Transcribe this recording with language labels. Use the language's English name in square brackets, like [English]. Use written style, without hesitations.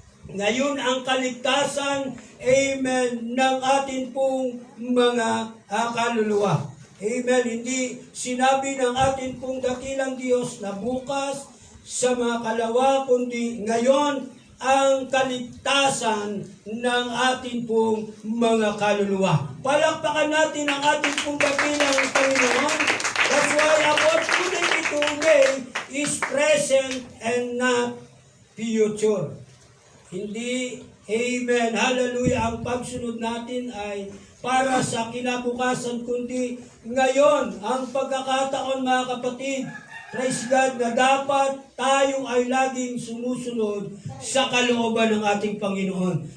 [Filipino] Ngayon ang kaligtasan, amen, ng ating pong mga kaluluwa. Amen. Hindi sinabi ng ating pong dakilang Diyos na bukas sa mga kalawa, kundi ngayon ang kaligtasan ng ating pong mga kaluluwa. Palakpakan natin ang ating pong dakilang Panginoon. [English] That's why opportunity today is present and not future. [Filipino] Hindi, amen, hallelujah, ang pagsunod natin ay para sa kinabukasan, kundi ngayon ang pagkakataon mga kapatid, [English] praise God, [Filipino] na dapat tayo ay laging sumusunod sa kalooban ng ating Panginoon.